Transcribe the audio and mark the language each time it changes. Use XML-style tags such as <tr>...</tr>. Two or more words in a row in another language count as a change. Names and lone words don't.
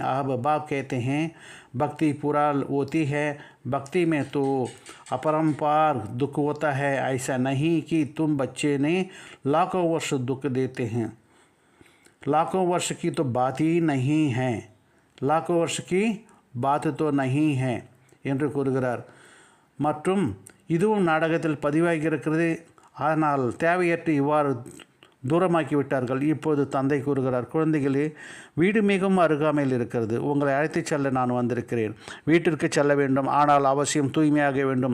<hi>अब बाप कहते हैं भक्ति पूरा होती है, भक्ति में तो अपरंपार दुख होता है। ऐसा नहीं कि तुम बच्चे ने लाखों वर्ष दुख देते हैं, लाखों वर्ष की तो बात ही नहीं है, लाखों वर्ष की बात तो नहीं है</hi> <ta>என்று கூறுகிறார். மற்றும் இதுவும் நாடகத்தில் பதிவாகியிருக்கிறது. ஆனால் தேவையற்று இவ்வாறு தூரமாக்கி விட்டார்கள். இப்போது தந்தை கூறுகிறார், குழந்தைகளே, வீடு மிகவும் அருகாமையில் இருக்கிறது. உங்களை அழைத்துச் செல்ல நான் வந்திருக்கிறேன். வீட்டிற்கு செல்ல வேண்டும், ஆனால் அவசியம் தூய்மையாக வேண்டும்.</ta>